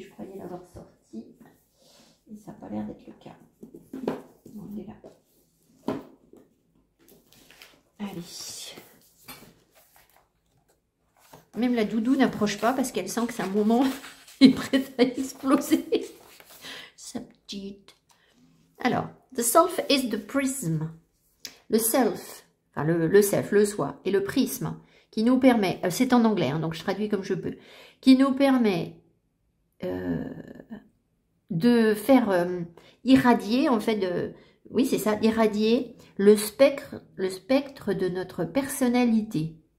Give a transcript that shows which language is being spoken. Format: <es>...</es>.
<fr>Je croyais l'avoir sorti. Et ça n'a pas l'air d'être le cas. On est là. Allez. Même la doudou n'approche pas parce qu'elle sent que c'est un moment est prêt à exploser.</fr> <en>Alors, the self is the prism.</en> <fr>Le self, enfin le self, le soi, et le prisme qui nous permet, c'est en anglais, hein, donc je traduis comme je peux, qui nous permet de faire irradier, en fait, oui c'est ça, irradier le spectre de notre personnalité.</fr>